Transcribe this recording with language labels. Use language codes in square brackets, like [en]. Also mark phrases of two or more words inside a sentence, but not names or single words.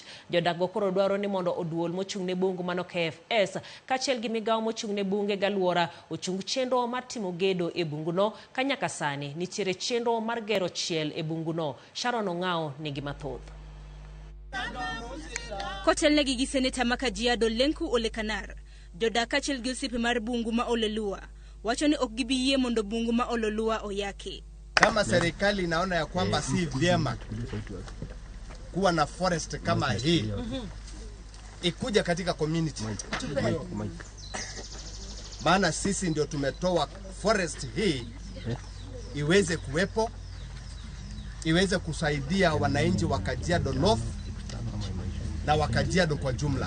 [luo] Jodak go koro dwaro ni mondo oduol mochung'ne bungu mano KFS kachiel gi migawo mochung'ne bunge galwora ochung chenro mar timo gedo e bungu no kanyaka sani nitiere chenro mar gero chiel e bungu no. Sharon Ong'ao nigi mathoth. Kotelnegi gi seneta ma Kajiado Lenku Olekanar, jodak achiel gi osiepe mar bungu ma Ololua wacho ni ok gibiyie mondo bungu ma Ololua oyake. [sw] Kama serikali inaona ya kwamba si vyema kuwa na forest kama hii ikuja katika community, maana sisi ndio tumetoa forest hii iweze kuwepo, iweze kusaidia wananchi wa Kajiado North na wa Kajiado kwa jumla.